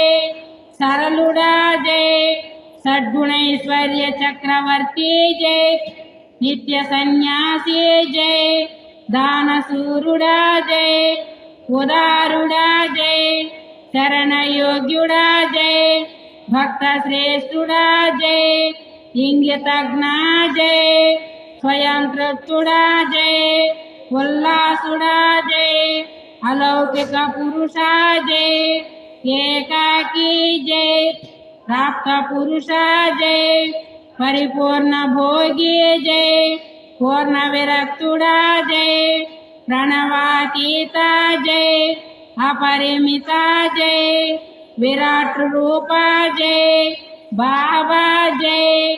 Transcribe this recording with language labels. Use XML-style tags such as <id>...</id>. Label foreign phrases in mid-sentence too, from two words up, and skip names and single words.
<te>సరళుడా జై సద్గుణైశ్వర్య చక్రవర్తి జై నిత్య సన్యాసి జై దానశూరుడా జై ఉదారుడా జై శరణయోగ్యుడా జై భక్త శ్రేష్ఠుడా జై ఇంగితజ్ఞ జై స్వయం తృప్తుడా జై ఉల్లాసుడా జై అలౌకిక పురుషా జై ఏకాకీ జై ప్రాప్త పురుషా జై పరిపూర్ణ భోగీ జై పూర్ణ విరక్తుడా జై ప్రణవాతీతా జై అపరిమితా జై విరాట రూపా జై బాబా జై</te>